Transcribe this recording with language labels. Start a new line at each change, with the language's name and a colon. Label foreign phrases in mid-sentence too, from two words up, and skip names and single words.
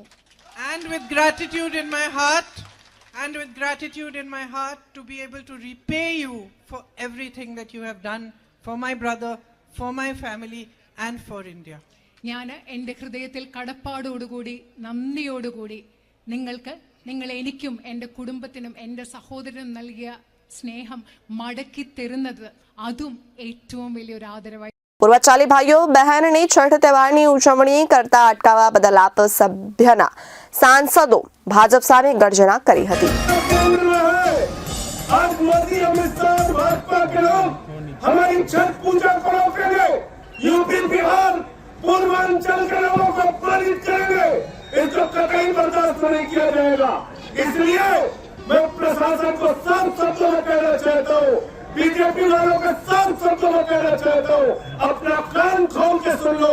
English: And with gratitude in my heart to be able to repay you for everything that you have done for my brother, for my family and for India.
Malayalam: ഞാൻ എൻ്റെ ഹൃദയത്തിൽ കടപ്പാടോടുകൂടി നന്ദിയോടുകൂടി നിങ്ങൾ എനിക്കും എൻ്റെ കുടുംബത്തിനും എൻ്റെ സഹോദരനും നൽകിയ സ്നേഹം മടക്കി തരുന്നത് അതും ഏറ്റവും വലിയൊരു ആദരവായി.
Gujarati: પૂર્વચાલી ભાઈઓ બહેનની છઠ તહેવારની ઉજવણી કરતા અટકાવવા બદલ આપ સભ્યના સાંસદો ભાજપ સામે ગર્જના કરી હતી.
Hindi: हमारी छठ पूजा को रोकेंगे, यूपी बिहार पूर्वांचल के लोगों को प्रेरित करेंगे, इसको कतई बर्दाश्त नहीं किया जाएगा. इसलिए मैं प्रशासन को साफ शब्दों में कहना चाहता हूँ, बीजेपी वालों के साफ शब्दों में कहना चाहता हूँ, अपना कान खोल के सुन लो.